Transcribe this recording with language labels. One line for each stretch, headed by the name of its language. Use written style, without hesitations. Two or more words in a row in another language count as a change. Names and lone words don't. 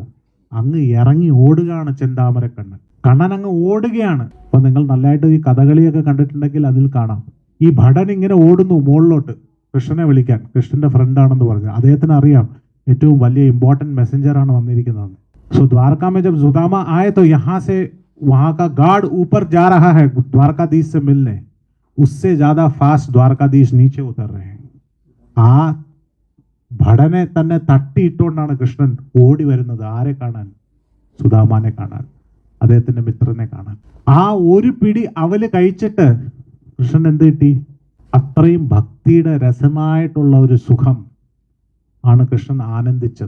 Malayalam: അങ്ങ് ഇറങ്ങി ഓടുകയാണ് ചെന്താമരക്കണ്ണൻ. കണ്ണൻ അങ്ങ് ഓടുകയാണ്. അപ്പൊ നിങ്ങൾ നല്ലതായിട്ട് ഈ കഥകളിയൊക്കെ കണ്ടിട്ടുണ്ടെങ്കിൽ അതിൽ കാണാം. ഈ ഭടൻ ഇങ്ങനെ ഓടുന്നു മുകളിലോട്ട് കൃഷ്ണനെ വിളിക്കാൻ. കൃഷ്ണന്റെ ഫ്രണ്ടാണെന്ന് പറഞ്ഞു. അദ്ദേഹത്തിന് അറിയാം ഏറ്റവും വലിയ ഇമ്പോർട്ടൻറ്റ് മെസ്സഞ്ചറാണ് വന്നിരിക്കുന്നത്.
Hindi: സോ ദ്വാരക में जब सुदामा आए तो यहाँ से वहाँ का गार्ड ऊपर जा रहा है द्वारकाधीश से मिलने, उससे ज्यादा फास्ट द्वारकाधीश नीचे उतर रहे हैं.
Malayalam: ആ ഭടനെ തന്നെ തട്ടിയിട്ടുകൊണ്ടാണ് കൃഷ്ണൻ ഓടി വരുന്നത്. ആരെ കാണാൻ? സുദാമാനെ കാണാൻ, അദ്ദേഹത്തിന്റെ മിത്രനെ കാണാൻ. ആ ഒരു പിടി അവല് കഴിച്ചിട്ട് കൃഷ്ണൻ എന്ത് കിട്ടി? അത്രയും ഭക്തിയുടെ രസമായിട്ടുള്ള ഒരു സുഖം ആണ് കൃഷ്ണൻ ആനന്ദിച്ചത്.